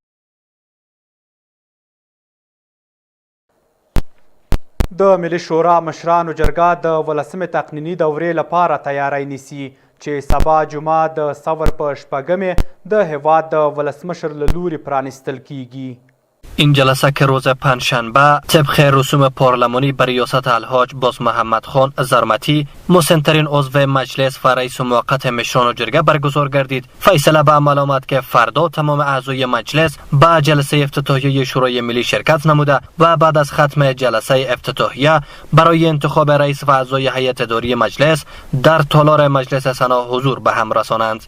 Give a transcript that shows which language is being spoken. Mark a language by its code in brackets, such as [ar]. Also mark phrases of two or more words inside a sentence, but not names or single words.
[ps] د ملي شورا مشرانو جرګه د ولسمې تقنیني دورې لپاره تیاری نیسي چې سبا جمعه د سور په 6مې د هیواد د ولسمشر له لوري پرانیستل کیږي. [fa] این جلسه که روز پنجشنبه طبق رسوم پارلمانی بر ریاست الحاج باز محمد خان زرمتی مسنترین عضو مجلس و رئیس موقت مشران و جرگه برگزار گردید. فیصله به عمل آمد که فردا تمام اعضای مجلس به جلسه افتتاحیه شورای ملی شرکت نموده و بعد از ختم جلسه افتتاحیه برای انتخاب رئیس و اعضای هیئت اداری مجلس در تالار مجلس سنا حضور به هم رسانند.